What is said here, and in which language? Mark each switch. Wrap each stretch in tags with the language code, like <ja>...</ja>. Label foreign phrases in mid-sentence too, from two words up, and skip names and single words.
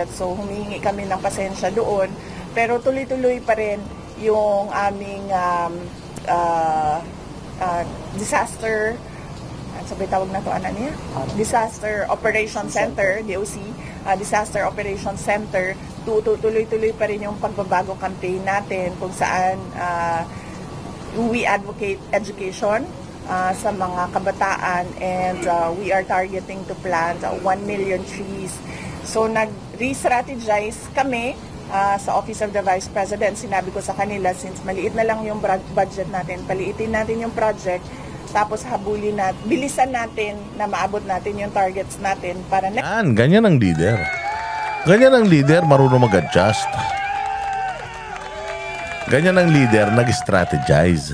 <tl>So, humingi kami ng pasensya doon. Pero tuloy-tuloy pa rin yung aming disaster, sabi tawag na to, Disaster Operation Center, DOC, Disaster Operation Center. Tuloy-tuloy pa rin yung pagbabago campaign natin kung saan</tl> <en>we advocate education</en> <tl>sa mga kabataan</tl> <en>and we are targeting to plant 1 million trees.</en> <tl>So nag-re-strategize kami sa Office of the Vice President. Sinabi ko sa kanila, since maliit na lang yung budget natin, paliitin natin yung project, tapos habulin natin, bilisan natin na maabot natin yung targets natin para ganyan ang leader. Ganyan ang leader, marunong mag-adjust. Ganyan ang leader, nag-strategize.</tl>